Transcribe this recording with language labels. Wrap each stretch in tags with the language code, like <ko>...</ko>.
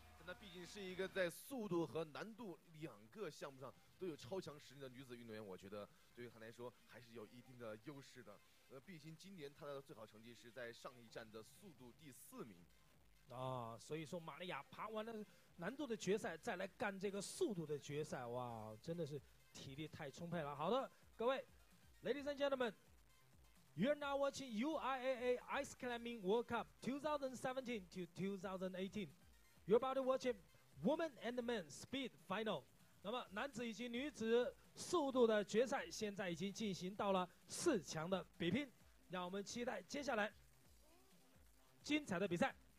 <zh>那毕竟是一个在速度和难度2个项目上都有超强实力的女子运动员，我觉得对于她来说还是有一定的优势的。毕竟今年她的最好成绩是在上一站的速度第4名。啊，所以说玛利亚爬完了难度的决赛，再来干这个速度的决赛，哇，真的是体力太充沛了。好的，各位。</zh> <en>Ladies and gentlemen, You're now watching UIAA Ice Climbing World Cup 2017 to 2018. You're about to watch Women and Men Speed Final.</en> <zh>那么男子以及女子速度的决赛现在已经进行到了4强的比拼，让我们期待接下来精彩的比赛。</zh>